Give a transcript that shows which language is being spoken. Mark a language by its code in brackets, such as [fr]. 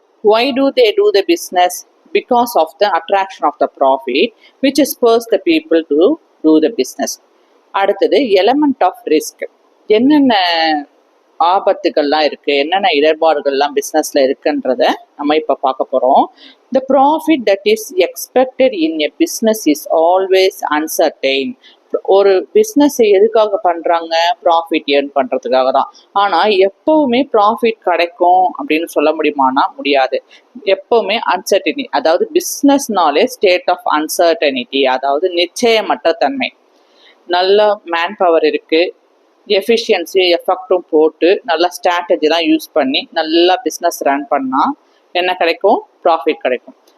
[en] why do they do the business? Because of the attraction of the profit which spurs the people to do the business. அடுத்தது element of risk. [ta] என்னென்ன ஆபத்துகள்லாம் இருக்கு, என்னென்ன இடர்பாடுகள்லாம் பிசினஸ்ல இருக்குன்றத நம்ம இப்ப பார்க்க போறோம். [en] The profit that is expected in a business is always uncertain. [ta] ஒரு பிஸ்னஸ் எதுக்காக பண்றாங்க? ப்ராஃபிட் ஏர்ன் பண்றதுக்காக தான். ஆனா எப்பவுமே ப்ராஃபிட் கிடைக்கும் அப்படின்னு சொல்ல முடியுமானா முடியாது. எப்பவுமே அன்சர்டினிட்டி, அதாவது பிஸ்னஸ்னாலே ஸ்டேட் ஆஃப் அன்சர்டனிட்டி, அதாவது நிச்சயமற்ற தன்மை. நல்ல மேன் பவர் இருக்கு, எஃபிஷியன்சி எஃபெக்டும் போட்டு நல்லா ஸ்ட்ராட்டஜிலாம் யூஸ் பண்ணி நல்லா பிஸ்னஸ் ரன் பண்ணால் என்ன கிடைக்கும்? ப்ராஃபிட் கிடைக்கும்.